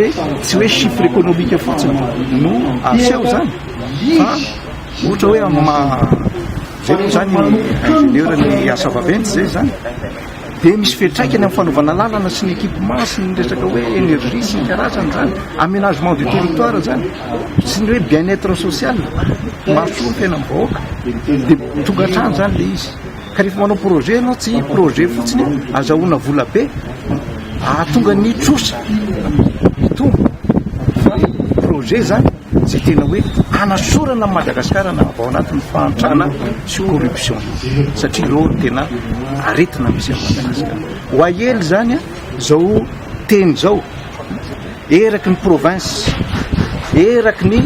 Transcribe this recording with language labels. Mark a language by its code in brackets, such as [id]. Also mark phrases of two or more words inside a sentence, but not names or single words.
[mg] hoe tsy hoe [fr] chiffre économique [mg] fotsiny no aseho zany fa ohatra hoe zay moa zany ingénieur ny asa vaventy zay zany dia misy fiantraikany amin'ny fanaovana lalana sy ny équipement sy ny resaka hoe énergie sy ny karazany zany, [fr] aménagement du territoire [mg] zany sy ny hoe [fr] bien-être social [mg] mahasoa ny fiainam-bahoaka dia tonga hatrany zany le izy. ka rehefa manao projet anao tsy projet fotsiny azahoana vola be ahatonga ny trosa tonga fa projet zany zay tena hoe anasorana ny Madagasikara na ao anatin'ny fahantrana sy corruption satria ireo tena aretina misy amin'ny Madagasikara ho ahely zany zao teny zao eraky ny province eraky